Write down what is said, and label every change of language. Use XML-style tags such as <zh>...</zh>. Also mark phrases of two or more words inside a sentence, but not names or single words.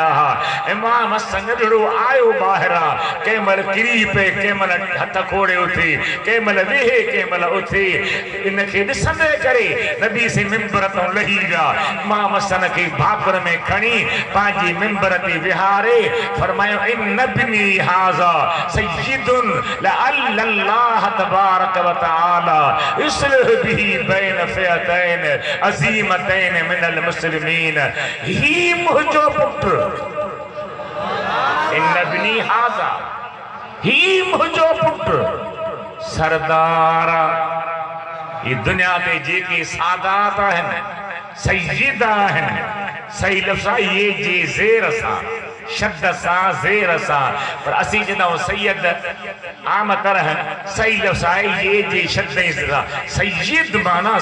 <sd>हुआ इमाम हसन ॼणो आयो ॿाहिरां कंहिं महिल किरी पे कंहिं महिल हथ खोड़े उथी कंहिं महिल वेहे कंहिं महिल उथी इनखे ॾिसंदे करे नबी से मिंबर तां लही विया इमाम हसन खे भाकुर में खणी पंहिंजी मिंबर ते विहारे फरमायो</sd> <ar>إن ابني هذا سيد لعل الله تبارك و تعالى يصلح به بين فئتين عظيمتين من المسلمين</ar> <sd>ही मुंहिंजो पुटु</sd> <ar>إن ابني هذا</ar> <sd>ही मुंहिंजो पुटु सरदार ये दुनिया ते जेके सादात आहिनि सय्यद आहिनि सही लफ़्ज़ ये जे ज़ेर सां शब्द सां ज़ेर सां पर असीं चवंदा आहियूं सैयद आम तरह सही लफ़्ज़ आहे ये जे शब्द सां सय्यद माना</sd>